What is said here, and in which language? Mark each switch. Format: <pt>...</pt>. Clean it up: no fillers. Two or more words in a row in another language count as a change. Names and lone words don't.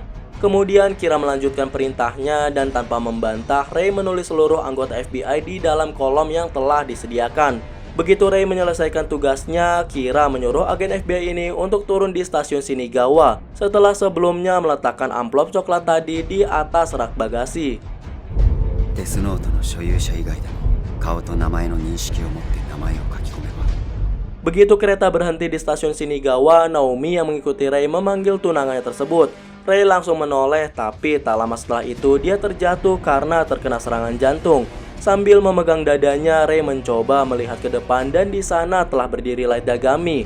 <id>Kemudian Kira melanjutkan perintahnya dan tanpa membantah, Rei menulis seluruh anggota FBI di dalam kolom yang telah disediakan. Begitu Rei menyelesaikan tugasnya, Kira menyuruh agen FBI ini untuk turun di stasiun Shinagawa setelah sebelumnya meletakkan amplop coklat tadi di atas rak bagasi.</id> <ja>Death Note の所有者以外でも顔と名前の認識を持って名前を書き込めば</ja> <id>Begitu kereta berhenti di stasiun Shinagawa, Naomi yang mengikuti Rei memanggil tunangannya tersebut. Rei langsung menoleh, tapi tak lama setelah itu dia terjatuh karena terkena serangan jantung. Sambil memegang dadanya, Rei mencoba melihat ke depan dan di sana telah berdiri Light Yagami.</id>